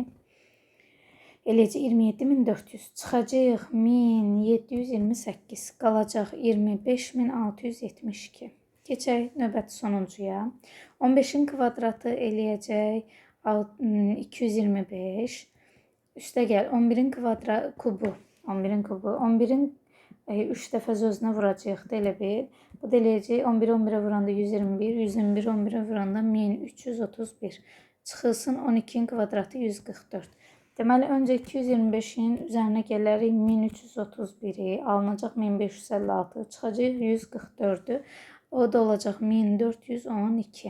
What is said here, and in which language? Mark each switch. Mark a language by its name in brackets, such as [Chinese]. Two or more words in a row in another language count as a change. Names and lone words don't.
[Azerbaijani] Eləcə 27.400. Çıxacaq 1728. Qalacaq 25.672. Keçək növbəti sonuncuya. 15-in kvadratı eləyəcək 225. Üstə gəl 11-in kubu. 11-in kubu. 11-in 3 dəfə özünə vuracaqdı elə bil. Bu da eləyəcək 11-i 11-ə vuranda 121, 121-i 11-ə vuranda 1331. Çıxılsın 12-in kvadratı 144. Deməli, öncə 225-in üzərinə gələrək 1331-i, alınacaq 1556, çıxacaq 144-ü, o da olacaq 1412.